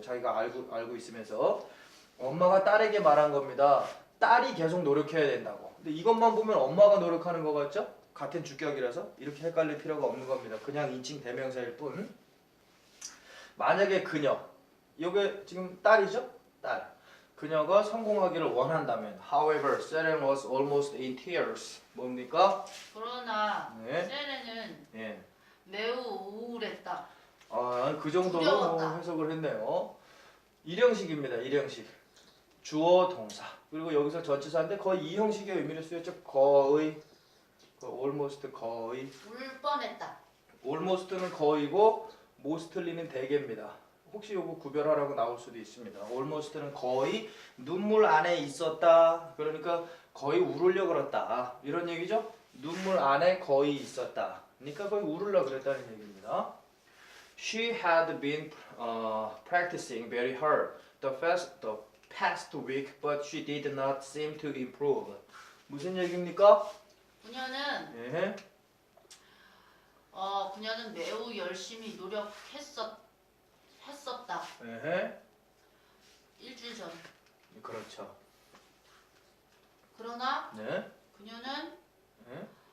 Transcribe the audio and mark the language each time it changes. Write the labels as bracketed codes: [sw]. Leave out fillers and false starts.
[ko] 자기가 알고 있으면서 엄마가 딸에게 말한 겁니다. 딸이 계속 노력해야 된다고. 근데 이것만 보면 엄마가 노력하는 거 같죠? 같은 주격이라서 이렇게 헷갈릴 필요가 없는 겁니다. 그냥 인칭 대명사일 뿐. 만약에 그녀, 이게 지금 딸이죠? 딸. 그녀가 성공하기를 원한다면 [en] however, Seren was almost in tears. [ko] 뭡니까? 그러나 네. 세렌은 예. 매우 우울했다. 그 정도로 두려웠다. 해석을 했네요. 일형식입니다. 일형식. 주어, 동사. 그리고 여기서 전치사인데 거의 이 형식의 의미를 쓰였죠. 거의, almost 거의. 울 뻔했다. almost는 거의고 mostly는 대개입니다. 혹시 요거 구별하라고 나올 수도 있습니다. almost는 거의 눈물 안에 있었다. 그러니까 거의 울으려 그랬다. 이런 얘기죠. 눈물 안에 거의 있었다. 그러니까 거의 울으려 그랬다는 얘기입니다. [en] She had been practicing very hard the past week, but she did not seem to improve. [ko] 무슨 얘기입니까? 그녀는 예. 그녀는 매우 열심히 노력했었다. 예. 일주일 전. 그렇죠. 그러나 네. 그녀는 예.